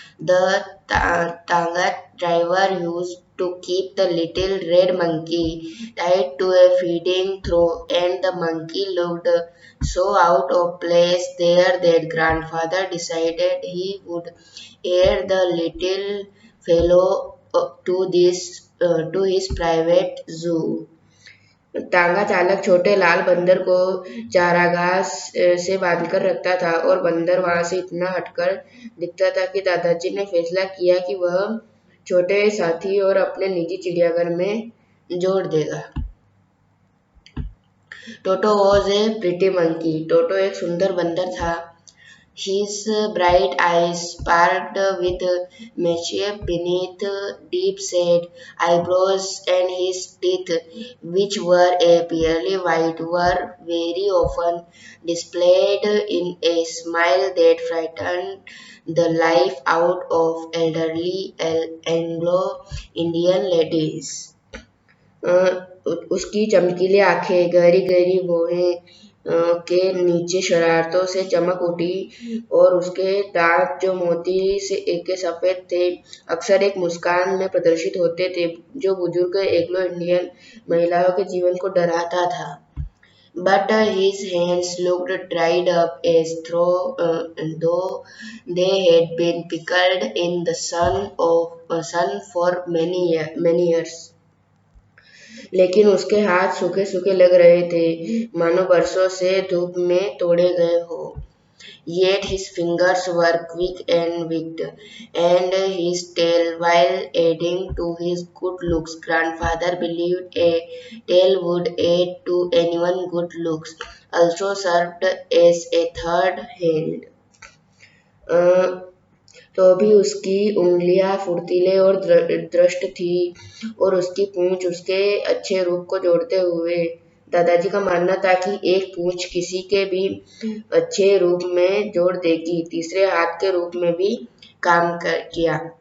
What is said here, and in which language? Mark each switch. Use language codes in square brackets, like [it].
[en] The Tanga driver used to keep the little red monkey tied to a feeding trough, and the monkey looked so out of place there that grandfather decided he would air the little fellow to his private zoo. [hi] तांगा चालक छोटे लाल बंदर को चारागाह से बांधकर रखता था और बंदर वहां से इतना हटकर दिखता था कि दादाजी ने फैसला किया कि वह छोटे साथी और अपने निजी चिड़ियाघर में जोड़ देगा। [en] Toto was a pretty monkey. [hi] टोटो एक सुंदर बंदर था। [en] His bright eyes sparkled with mischief beneath deep-set eyebrows, and his teeth, which were a pearly white, were very often displayed in a smile that frightened the life out of elderly Anglo-Indian ladies. [hi] उसकी चमकीली आंखें, गहरी गहरी भौहें के नीचे शरारतों से चमक उठी और उसके दांत जो मोती के सफेद थे अक्सर एक मुस्कान में प्रदर्शित होते थे जो बुजुर्ग एंग्लो इंडियन महिलाओं के जीवन को डराता था। [en] But his hands looked dried up as though they had been pickled in the sun for many years. [hi] लेकिन उसके हाथ सूखे सूखे लग रहे थे, मानो बरसों से धूप में तोड़े गए हो। [en] Yet his fingers were quick and wicked, and his tail, while adding to his good looks, grandfather believed a tail would add to anyone good looks, also served as a third hand. [hi] तो भी उसकी उंगलियां फुर्तीले और दृष्ट थी और उसकी पूंछ उसके अच्छे रूप को जोड़ते हुए। दादाजी का मानना था कि एक पूंछ किसी के भी अच्छे रूप में जोड़ देगी, तीसरे हाथ के रूप में भी काम किया।